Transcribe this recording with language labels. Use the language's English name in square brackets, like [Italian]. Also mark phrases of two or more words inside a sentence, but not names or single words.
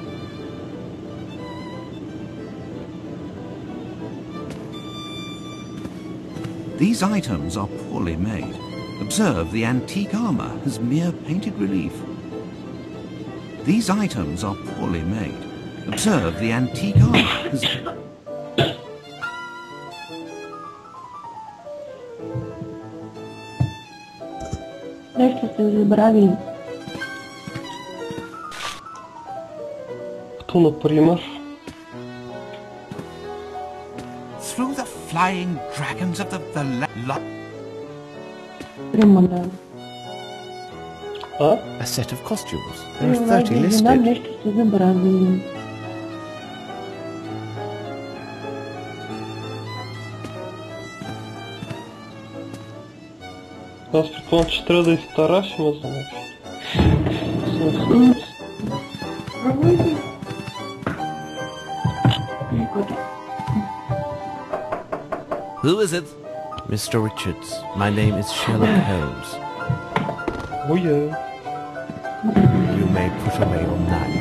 [English] These items are poorly made. Observe the antique armour as mere painted relief. These items are poorly made. Observe the antique armour as... [Bulgarian] Нещо сте забравили. Като, например? [English] Through the flying dragons of the A set of costumes. There are 30 listed. [Bulgarian] Нещо сте забравили. Аз предполагам, че трябва да изтарашим за нещо. [English] Who is it? Mr. Richards, my name is Sherlock Holmes. Oh yeah. You may put away your knife.